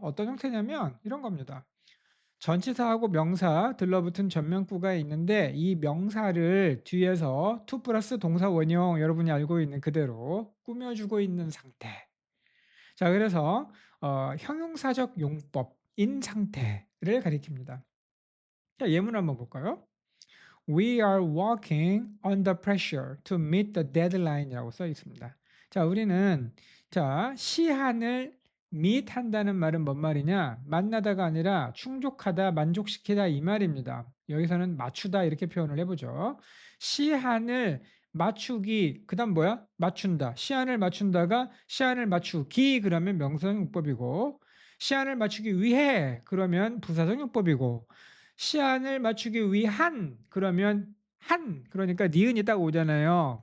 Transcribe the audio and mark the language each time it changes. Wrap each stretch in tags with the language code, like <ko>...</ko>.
<ko>어떤 형태냐면 이런 겁니다. 전치사하고 명사 들러붙은 전면구가 있는데 이 명사를 뒤에서 to 플러스 동사 원형 여러분이 알고 있는 그대로 꾸며주고 있는 상태. 자, 그래서 형용사적 용법인 상태를 가리킵니다. 자, 예문 한번 볼까요?</ko> <en>We are working under pressure to meet the deadline</en> <ko>이라고 써 있습니다. 자, 우리는 시한을 meet 한다는 말은 뭔 말이냐? 만나다가 아니라 충족하다, 만족시키다 이 말입니다. 여기서는 맞추다 이렇게 표현을 해보죠. 시한을 맞추기, 그다음 뭐야? 맞춘다. 시한을 맞춘다가 시한을 맞추기 그러면 명사용법이고 시한을 맞추기 위해 그러면 부사적용법이고 시한을 맞추기 위한 그러면 한 그러니까 니은이 딱 오잖아요.</ko>